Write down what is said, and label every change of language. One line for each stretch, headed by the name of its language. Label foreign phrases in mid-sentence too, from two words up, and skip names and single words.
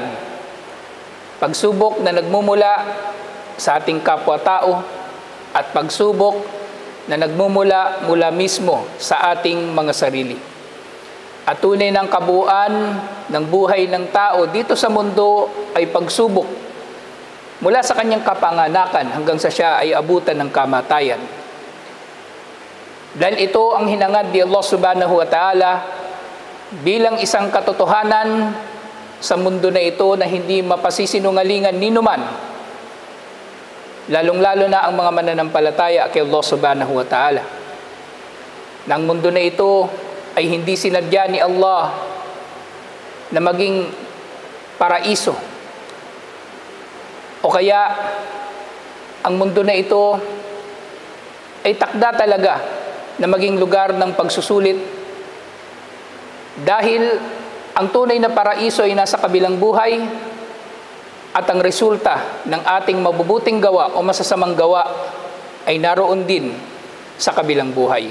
Filipino: Pagsubok na nagmumula sa ating kapwa-tao at pagsubok na nagmumula mula mismo sa ating mga sarili. At tunay ng kabuuan ng buhay ng tao dito sa mundo ay pagsubok mula sa kanyang kapanganakan hanggang sa siya ay abutan ng kamatayan. Dahil ito ang hinangad ni
Arabic: الله سبحانه وتعالى
Filipino: bilang isang katotohanan sa mundo na ito na hindi mapasisinungalingan ninuman, lalong-lalo na ang mga mananampalataya kay
Arabic: الله سبحانه وتعالى.
Filipino: Nang mundo na ito ay hindi sinadya ni Allah na maging paraiso. O kaya, ang mundo na ito ay takda talaga na maging lugar ng pagsusulit dahil ang tunay na paraiso ay nasa kabilang buhay at ang resulta ng ating mabubuting gawa o masasamang gawa ay naroon din sa kabilang buhay.